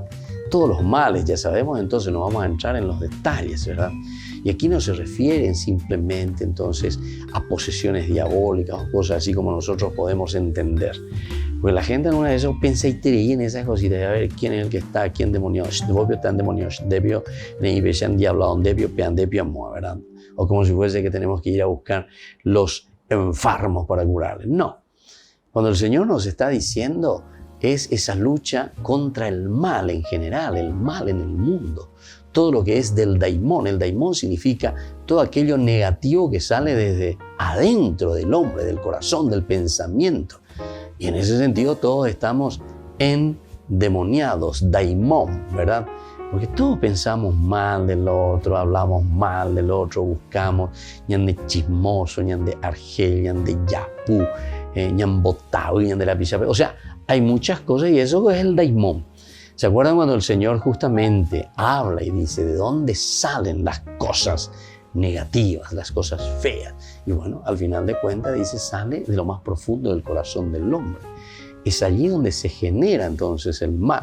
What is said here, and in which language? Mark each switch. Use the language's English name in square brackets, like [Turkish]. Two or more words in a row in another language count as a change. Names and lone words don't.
[Spanish] Todos los males, ya sabemos, entonces no vamos a entrar en los detalles, ¿verdad? Y aquí no se refieren simplemente entonces a posesiones diabólicas o cosas así como nosotros podemos entender. Porque la gente en una de esas piensa y cree en esas cositas, a ver quién es el que está aquí endemoniado, debio está endemoniado, debio se han diablado, debio pean, debio amor, ¿verdad? O como si fuese que tenemos que ir a buscar los enfermos para curarles. No. Cuando el Señor nos está diciendo es esa lucha contra el mal en general, el mal en el mundo. Todo lo que es del daimón. El daimón significa todo aquello negativo que sale desde adentro del hombre, del corazón, del pensamiento. Y en ese sentido todos estamos endemoniados, daimón, ¿verdad? Porque todos pensamos mal del otro, hablamos mal del otro, buscamos [Guarani] ñande chismoso, ñande argel, ñande yapú, ñambotao, ñande la pichape. [Spanish] O sea, hay muchas cosas y eso es el daimón. ¿Se acuerdan cuando el Señor justamente habla y dice de dónde salen las cosas negativas, las cosas feas? Y bueno, al final de cuentas dice, sale de lo más profundo del corazón del hombre. Es allí donde se genera entonces el mal.